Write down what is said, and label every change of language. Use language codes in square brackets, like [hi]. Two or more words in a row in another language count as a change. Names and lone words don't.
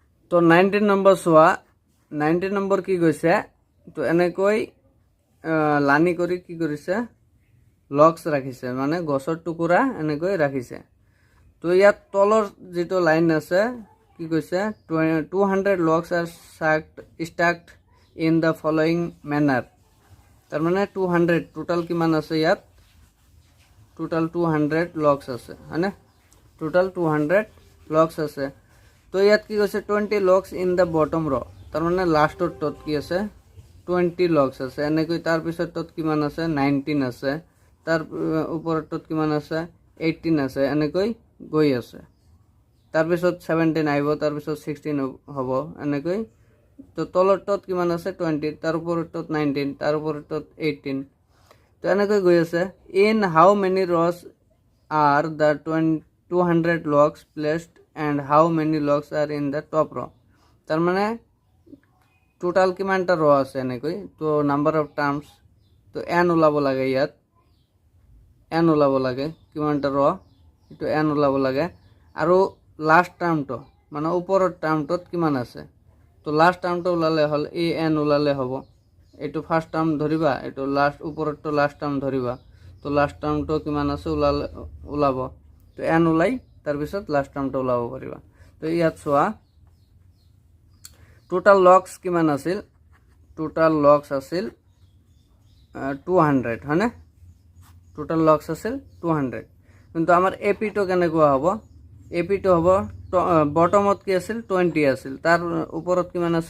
[as] তো 19 নম্বৰ চোৱা 19 নম্বৰ কি কৈছে তো এনেকৈ লানি কৰি কি কৰিছে লক্স ৰাখিছে মানে গছৰ টুকুৰা এনেকৈ ৰাখিছে তো ইয়াত তলৰ যেটো লাইন আছে কি কৈছে 200 লক্স আৰ [en] stacked in the following manner [as] তাৰ মানে 200 টোটাল কিমান আছে ইয়াত টোটাল 200 লক্স আছে হয়নে টোটাল 200 লক্স আছে তো ইয়াত কি কৈছে 20 [en] logs in the bottom row [as] তাৰ মানে লাষ্টৰ টত কি আছে 20 লক্স আছে এনেকৈ তাৰ পিছত টত কিমান আছে 19 আছে তাৰ ওপৰত টত কিমান আছে 18 আছে এনেকৈ গৈ আছে তাৰ পিছত 17 আহিব তাৰ পিছত 16 হ'ব এনেকৈ তো তলৰ টত কিমান আছে 20 তাৰ ওপৰত টত 19 তাৰ ওপৰত টত 18 তো এনেকৈ গৈ আছে ইন [en] how many rows are the 200 logs placed and how many logs are in the top row [as] তাৰ মানে টোটাল কিমানটা ৰ আছে এনেকৈ তো [en] number of terms [as] তো n ওলাব লাগে ইয়াত n ওলাব লাগে কিমানটা ৰ এটো n ওলাব লাগে আৰু [en] লাষ্ট টাৰ্মটো [as] মানে ওপৰৰ টাৰ্মটোত কিমান আছে তো [en] লাষ্ট টাৰ্মটো [as] ওলালে হল এই n ওলালে হ'ব এটো [en] first term [as] ধৰিবা এটো লাষ্ট ওপৰৰটো [en] last term [as] ধৰিবা তো [en] লাষ্ট টাৰ্মটো [as] কিমান আছে ওলাব তো n ওলাই তাৰ পিছত [en] লাষ্ট টাৰ্মটো [as] ওলাব পাৰিবা তো ইয়াত চোৱা [en] total logs [as] কিমান আছিল [en] total logs [as] আছিল 200 হয়নে [en] total logs [as] আছিল 200 কিন্তু আমাৰ এপি টো কেনেকুৱা হ'ব এপি টো হ'ব বটমত কি আছিল 20 আছিল তাৰ ওপৰত কিমান আছিল